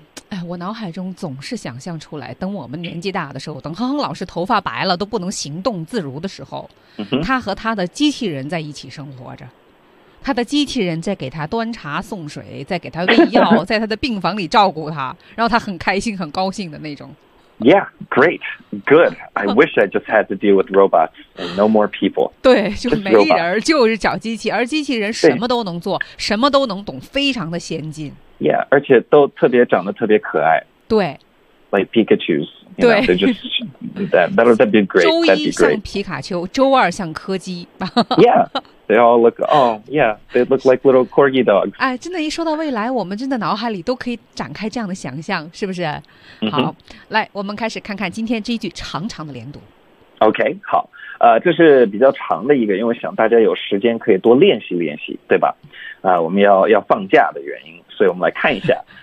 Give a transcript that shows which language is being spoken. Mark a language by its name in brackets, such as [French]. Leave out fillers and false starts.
[Chinese] 哎，我脑海中总是想象出来，等我们年纪大的时候，等哼哼老师头发白了都不能行动自如的时候，他和他的机器人在一起生活着，他的机器人在给他端茶送水，在给他喂药，在他的病房里照顾他，让他很开心、很高兴的那种。 [English] Yeah, great, good. I wish I just had to deal with robots and no more people. [Chinese] 对，就没人，就是小机器，而机器人什么都能做，什么都能懂，非常的先进。 Yeah, 而且都特别长得特别可爱。对。 [English] Like Pikachus. [Chinese] 对。 [English] Know, that'd be great. [Chinese] 周一像皮卡丘，周二像柯基。 [English] Yeah, they all look, they look like little corgi dogs. [Chinese] 哎，真的，一说到未来，我们真的脑海里都可以展开这样的想象，是不是？好，来，我们开始看看今天这一句长长的连读。 OK, 好，这是比较长的一个，因为想大家有时间可以多练习练习，对吧？我们要放假的原因，所以我们来看一下。